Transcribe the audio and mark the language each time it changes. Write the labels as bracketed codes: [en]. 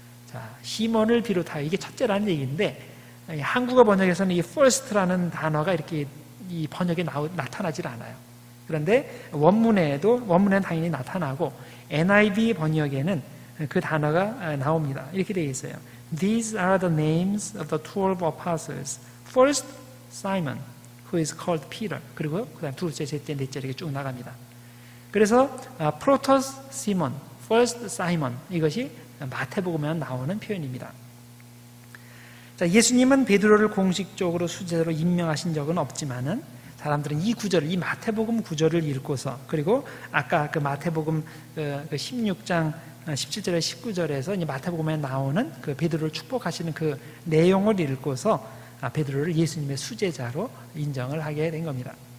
[ko] 자, 시몬을 비롯하여 이게 첫째라는 얘기인데 한국어 번역에서는 이 first라는 단어가 이렇게 이 번역에 나타나질 않아요. 그런데 원문에는 당연히 나타나고 NIV 번역에는 그 단어가 나옵니다. 이렇게 되어 있어요. [en] These are the names of the 12 apostles. First, Simon, who is called Peter. [ko] 그리고 그 다음 둘째, 셋째, 넷째 이렇게 쭉 나갑니다. 그래서 Protos Simon, [en] First Simon [ko] 이것이 마태복음에 나오는 표현입니다. 자, 예수님은 베드로를 공식적으로 수제자로 임명하신 적은 없지만은 사람들은 이 구절을, 이 마태복음 구절을 읽고서, 그리고 아까 그 마태복음 16장 17절에 19절에서 이제 마태복음에 나오는 그 베드로를 축복하시는 그 내용을 읽고서 베드로를 예수님의 수제자로 인정을 하게 된 겁니다.